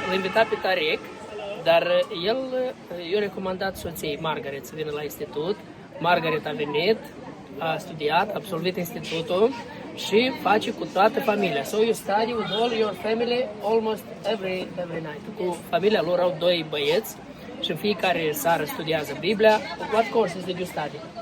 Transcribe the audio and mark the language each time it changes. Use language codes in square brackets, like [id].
[ro] L-a invitat pe Tariq, dar el i-a recomandat soției Margaret să vină la institut. Margaret a venit, a studiat, a absolvit institutul și face cu toată familia. [en] So you study with all your family almost every night. [ro] Cu familia lor au 2 băieți și în fiecare seară studiază Biblia. [en] What courses did you study?